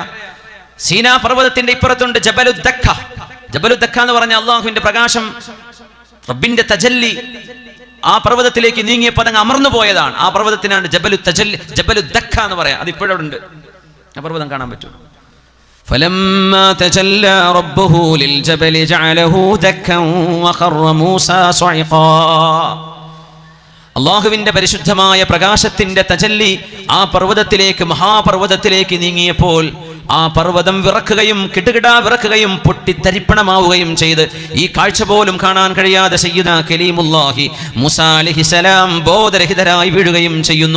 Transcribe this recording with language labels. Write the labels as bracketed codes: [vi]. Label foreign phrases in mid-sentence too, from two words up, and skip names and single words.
[ml] സീനാ പർവ്വതത്തിന്റെ ഇപ്പുറത്തുണ്ട് ജബലുദ്ദഖ. ജബലുദ്ദഖ എന്ന് പറഞ്ഞ അള്ളാഹുവിന്റെ പ്രകാശം, റബ്ബിന്റെ തജല്ലി ആ പർവ്വതത്തിലേക്ക് നീങ്ങിയപ്പോൾ അതങ്ങ് അമർന്നു പോയതാണ്. ആ പർവ്വതത്തിനാണ് ജബലുദ്ദഖ എന്ന് പറയാം. അത് ഇപ്പോഴും ഉണ്ട്, ആ പർവ്വതം കാണാൻ പറ്റും. [ar] فلما تجلى ربه للجبل جعله دكا وخر موسى صعقا. [ml] അള്ളാഹുവിന്റെ പരിശുദ്ധമായ പ്രകാശത്തിന്റെ തജല്ലി ആ പർവ്വതത്തിലേക്ക്, മഹാപർവ്വതത്തിലേക്ക് നീങ്ങിയപ്പോൾ ആ പർവ്വതം വിറക്കുകയും കിടുകിടാ വിറക്കുകയും പൊട്ടിത്തരിപ്പണമാവുകയും ചെയ്ത് ഈ കാഴ്ച പോലും കാണാൻ കഴിയാതെ സയ്യിദാ കലീമുല്ലാഹി മൂസാ അലൈഹിസ്സലാം ബോധരഹിതരായി വീഴുകയും ചെയ്യുന്നു.